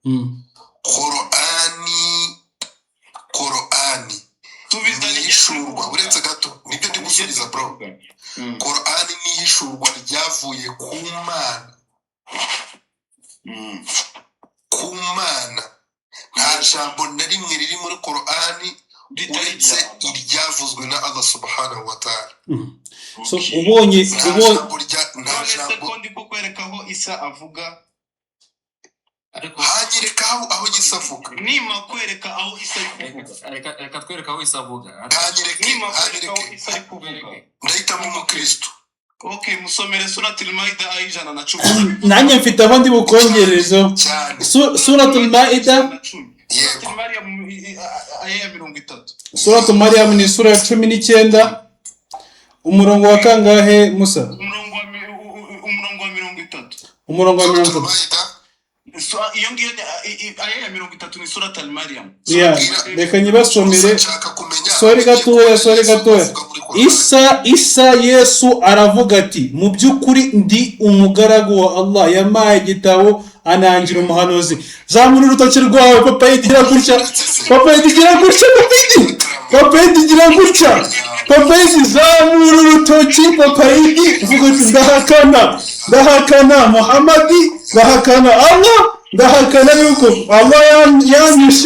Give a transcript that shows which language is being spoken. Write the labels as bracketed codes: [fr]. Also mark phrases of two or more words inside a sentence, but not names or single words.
[rw] Qur'ani nihishurwa, uretse gato nibyo ndi gusubiza bro. Qur'ani nihishurwa ryavuye ku Mana. Nta jambo na rimwe riri muri Qur'ani uretse iryavuzwe na Allah subhanahu wa ta'ala. So ubonye ko ndi kukwerekaho Isa avuga, hanyereka aho Yesu avuga. Nima kwereka aho Isa avuga. Reka twereka aho Isa avuga. Hanyereke. Ndahitamo umukristo. Okay, musomere suratul Maida aya 110. Nanjye mfite aho ndi bukongerezo. Suratul Maida Suratul Maryam ni sura ya 19 umurongo wa kangahe Musa? Umurongo wa 30. Iyo ngiyo aya ya 30 ni suratul Maryam. Reka nyibasomere. Sorry gatoya. Isa Yesu aravuga ati, mu by'ukuri ndi umugaragu wa Allah, yamaye igitabo anangira umuhanuzi. Zamura urutoki rwawe papa, yigira gutya. Papa, zamura urutoki papa, uvuga ati ndahakana Muhammadi, ndahakana Allah, ndahakana yuko Allah yanyishe.